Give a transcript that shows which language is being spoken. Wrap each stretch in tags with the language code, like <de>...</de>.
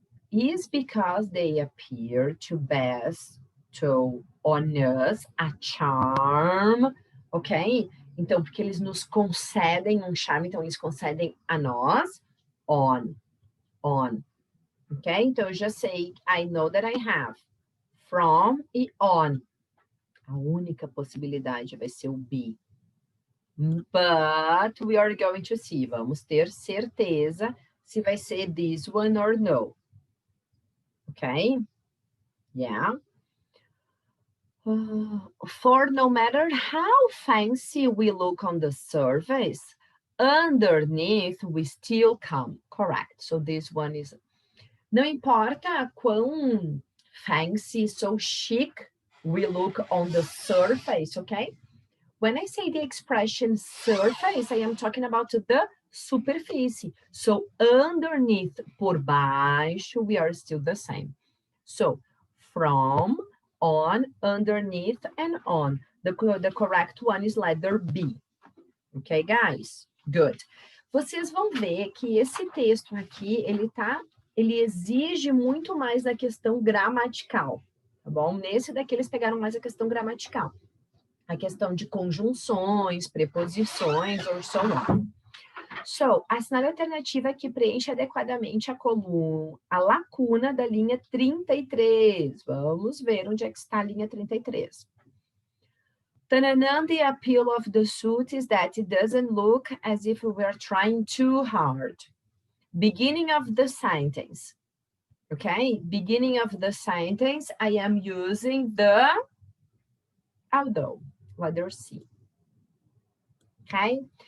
<en>is because they appear to bestow on us a charm, ok?</en> <pt>Então, porque eles nos concedem um charme, então eles concedem a nós on, ok? Então, eu já sei,</pt> <en>I know that I have from e on.</en> <pt>A única possibilidade vai ser o be.</pt> <en>But we are going to see.</en> <pt>Vamos ter certeza se vai ser</pt> <en>this one or no. Okay? Yeah. For no matter how fancy we look on the surface, underneath we still come. Correct. So this one is...</en> <pt>Não importa quão</pt> <en>fancy, so chic we look on the surface, okay? When I say the expression surface, I am talking about the superfície. So, underneath,</en> <pt>por baixo,</pt> <en>we are still the same. So, from, on, underneath, and on. The correct one is letter B. Okay, guys? Good.</en> <pt>Vocês vão ver que esse texto aqui, ele exige muito mais da questão gramatical, tá bom? Nesse daqui, eles pegaram mais a questão gramatical. A questão de conjunções, preposições,</pt> <en>or so on.</en> <pt>So, assinale a alternativa que preenche adequadamente a lacuna da linha 33. Vamos ver onde é que está a linha 33.</pt> <en>The appeal of the suit is that it doesn't look as if we were trying too hard. Beginning of the sentence. Okay? Beginning of the sentence, I am using the although. Letter C. Okay?</en>